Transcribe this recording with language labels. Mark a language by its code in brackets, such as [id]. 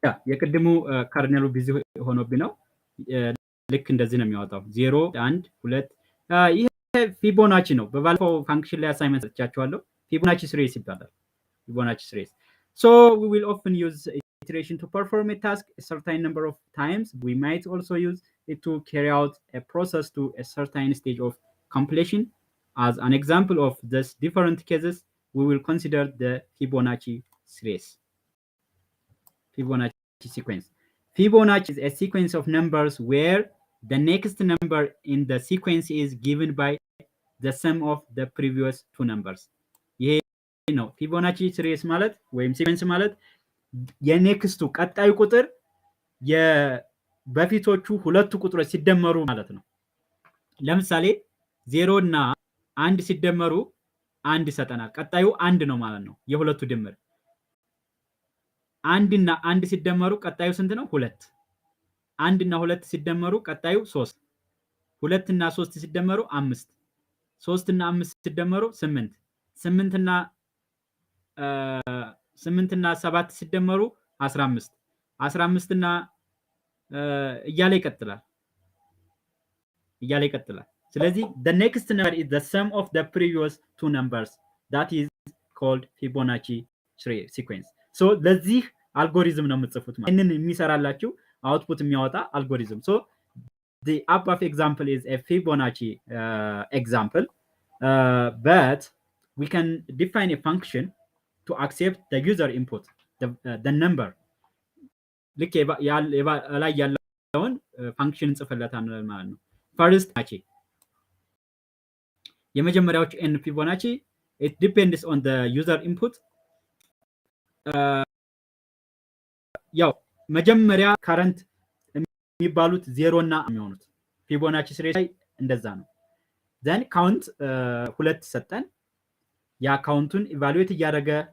[am] የቅድሙ ከርነሉ ቢዚ ሆኖብኝ ነው። ልክ እንደዚህ ነው የሚያወጣው 0 1 2 ይሄ ፊቦናቺ ነው። በባለፈው ፋንክሽን ላይ አሳይመንት ሰጥቻችኋለሁ። ፊቦናቺ ሲሪስ ይባላል። ፊቦናቺ ሲሪስ [en] so we will often use iteration to perform a task a certain number of times. We might also use it to carry out a process to a certain stage of completion. As an example of this different cases, we will consider the Fibonacci series. Fibonacci sequence. Fibonacci is a sequence of numbers where the next number in the sequence is given by the sum of the previous two numbers. [am] ይሄ ነው ፊቦናቺ ሲሪስ ማለት ወይም ሲኩዌንስ ማለት የኔክስቱ ቀጣዩ ቁጥር የበፊቶቹ ሁለቱ ቁጥሮች ሲደመሩ ማለት ነው። ለምሳሌ 0 እና 1 ሲደመሩ 1 ይሰጠናል። ቀጣዩ 1 ነው ማለት ነው የሁለቱ ድምር። 1 እና 1 ሲደመሩ ቀጣዩ ስንት ነው? 2። 1 እና 2 ሲደመሩ ቀጣዩ 3። 2 እና 3 ሲደመሩ 5። 3 እና 5 ሲደመሩ 8። 8 እና 7 ሲደመሩ 15። 15 እና እያለ ይቀጥላል። ስለዚህ [en] the next number is the sum of the previous two numbers. That is called Fibonacci sequence. [am] so ለዚህ አልጎሪዝም ነው የምትጽፉት ማለት ነው። የሚሰራላችሁ አውትፑት የሚያወጣ አልጎሪዝም። [en] so the above example is a Fibonacci example. but we can define a function to accept the user input, the number. [am] ልክ ላይ ያለውን ፋንክሽን እንጽፍለታለን ማለት ነው። ፈርስት የመጀመሪያዎቹ n ፊቦናቺ [en] it depends on the user input። [am] ያው መጀመሪያ ካረንት የሚባሉት 0 እና የሚሆኑት ፊቦናቺ ሲሪስ ላይ እንደዛ ነው። [en] then count [am] ሁለት ሰጠን። ያ ካውንቱን ኢቫሉዌት እያደረገ